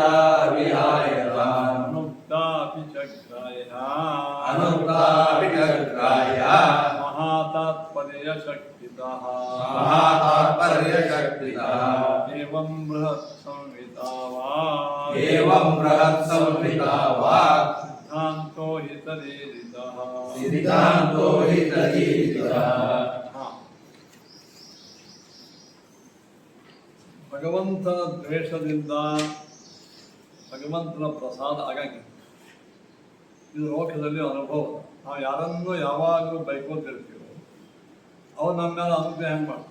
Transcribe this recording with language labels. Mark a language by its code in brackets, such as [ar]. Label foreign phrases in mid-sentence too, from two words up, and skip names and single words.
[sa] अनुक्तापि च ग्राह्या महातात्पर्यशक्तितः एवं बृहत् संहिता वा सिद्धान्तो हि [kn] तदीरितः ಭಗವಂತನ ದ್ವೇಷದಿಂದ ಭಗವಂತನ ಪ್ರಸಾದ ಆಗಂಗಿಲ್ಲ. ಇದು ಲೋಕದಲ್ಲಿ ಅನುಭವ. ನಾವು ಯಾರನ್ನೂ ಯಾವಾಗಲೂ ಬೈಕೋತಿರ್ತೀವೋ ಅವ್ರು ನಮ್ಮ ಮೇಲೆ ಅನುಗ್ರಹ ಹೆಂಗೆ ಮಾಡ್ತಾರೆ.